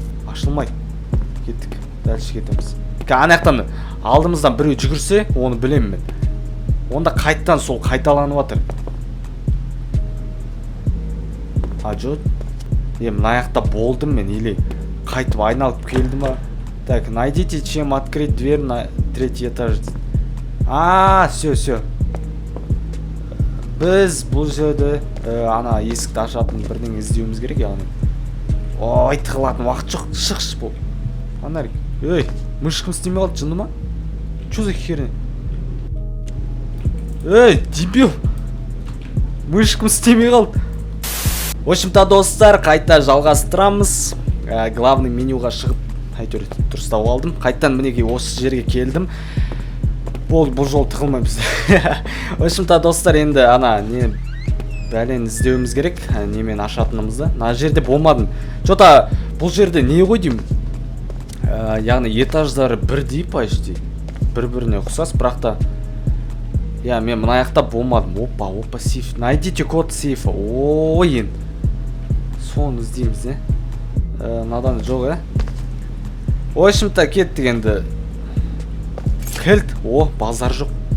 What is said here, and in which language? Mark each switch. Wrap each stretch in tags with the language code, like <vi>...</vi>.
<kk>Ашылмайды. Кеттік. Дальше кетеміз. Анаяқтан алдымыздан біреу жүгірсе, оны білем мен. Онда қайттан сол қайталанып жатыр. Жоқ. Мынаяқта болдым мен, или қайтып айналып келді ма?</kk> <ru>Так, найдите, чем открыть дверь на 3-й этаж. Все.</ru> <kk>Біз бұл жерде ана есікті ашатын бірдеңе іздеуіміз керек, яғни. Ой, тығылатын уақыт жоқ, шықшы бұл. Фонарик. Ей, мышкам істемей қалды, жынды ма?</kk> <ru>Чё за херня?</ru> <kk>Ей, дебил! Мышкам істемей қалды. В общем-то, достар, қайта жалғастырамыз. Главный менюға шығып, әйтеуір дұрыстап алдым. Қайттан мінекей осы жерге келдім. Бұл жол тығылмаймыз. В общем-то, достар, енді ана не бәлен іздеуіміз керек, немен ашатынымызды. Мына жерде болмадым. Что-то бұл жерде не ғой деймін? Яғни этаждары бірдей почти. Бір-біріне ұқсас, бірақ та мен мына аяқта болмадым. Опа, сейф.</kk> <ru>Найдите код сейфа.</ru> <kk>Ойын. Соны іздейміз, надан жоқ, В общем-то, кеттік енді. Кілт. Базар жоқ.</kk>